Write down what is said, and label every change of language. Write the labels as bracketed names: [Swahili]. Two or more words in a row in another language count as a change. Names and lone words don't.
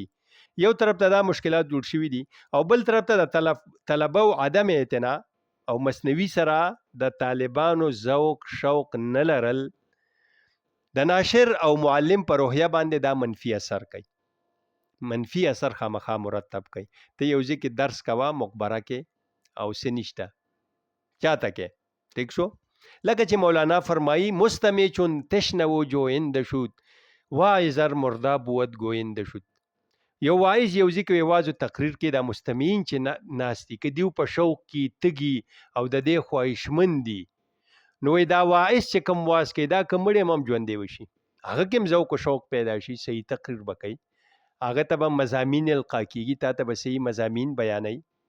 [Pashto] یو طرف ته دا مشکلات جوړ شوي دي، او بل طرف ته د طلبه او عدم اعتنا او مصنوي سره د طالبانو ذوق شوق نه لرل د ناشر او معلم په روحیه باندې دا منفي اثر کوي، منفي اثر خامخا مرتب کوي. ته یو ځای کې درس کوه مقبره کې او څه نشته چاته کې. ٹھیک شو؟ لکه چې مولانا فرمایی [Persian] مستمع چون تشنه و جویند شد واعظر مرده بود گویند شد. [Pashto] یو واعظ یو ځای کې یوازې تقریر کې دا مستمعین چې ناستي که دیو په شوق کې تږي او د دې خواهشمند دي، نو دا واعظ چې کوم واعظ کوي دا که مړی هم ژوندی وشي، هغه کې هم ذوق و شوق پیدا شي، صحیح تقریر به کوي، هغه ته به مضامین القا کېږي، تا ته به صحیح مضامین بیانوي.